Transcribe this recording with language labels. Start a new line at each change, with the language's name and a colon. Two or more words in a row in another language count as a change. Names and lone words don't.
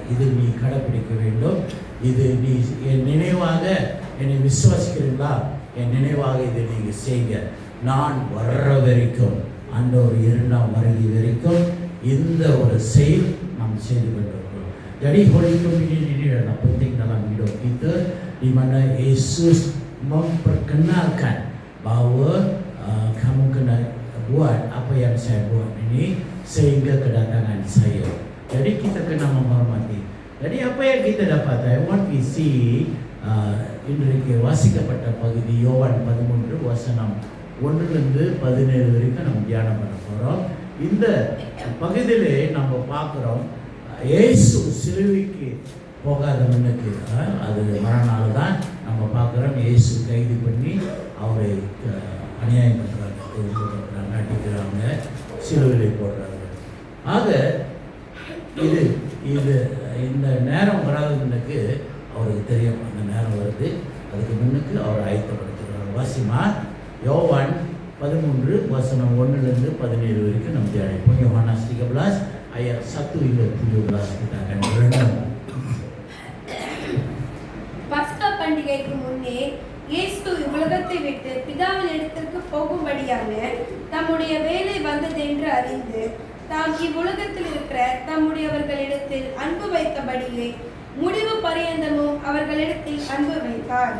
Tamil: இது நீ கடைப்பிடிக்க வேண்டும். இது நீ என் நினைவாக என்னை விசுவாசிக்கிறீங்களா? என் நினைவாக இதை நீங்கள் செய்யுங்க. நான் வர்ற வரைக்கும், அந்த ஒரு 2ஆம் வருகை வரைக்கும் இந்த ஒரு செயல் நாம் செய்து கொண்டிருக்கிறோம்.
Malay: Jadi
English: Holy Communion
Malay: ini adalah penting dalam hidup kita, di mana Yesus memperkenalkan bahawa kamu kena buat apa yang saya buat ini sehingga kedatangan saya. Jadi kita kena menghormati. Jadi apa yang kita dapat,
English: what we see
Tamil: இன்றைக்கு வாசிக்கப்பட்ட பகுதி யோவான் 13 வசனம் 1 to 17 வரைக்கும் நம்ம தியானம் பண்ண போகிறோம். இந்த பகுதியிலே நம்ம பார்க்குறோம், இயேசு சிலுவைக்கு போகாத முன்னுக்கு, அது மறுநாள் தான் நம்ம பார்க்குறோம், இயேசு கைது பண்ணி அவரை அநியாயம் பண்ணுறாங்க, நடிக்கிறாங்க, சிலுவையிலே போடுறாங்க. ஆக இது இது இந்த நேரம் வராத முன்னுக்கு அவருக்கு தெரியும், அந்த நேரம் வருது, அதுக்கு முன்னுக்கு அவர் ஆயத்தப்படுத்துகிறார். வாசிமா யோவான் 13 வசனம் 1 to 17 வரைக்கும் நம்ம தியானிப்போம்.
Malay: யோவான் 13 ayat 1 hingga 17 kita akan berenang.
Tamil: பஸ்கா பண்டிகைக்கு முன்னே இயேசு உலகத்தை விட்டு பிதாவின் இடத்திற்கு போகும்படியான தம்முடைய வேலை வந்தது என்று அறிந்து தாம் இவ்வுலகத்தில் இருக்கிற தம்முடையவர்களிடத்தில் அன்பு வைத்தபடியே முடிவு பரியந்தமும் அவர்களிடத்தில் அன்பு வைத்தார்.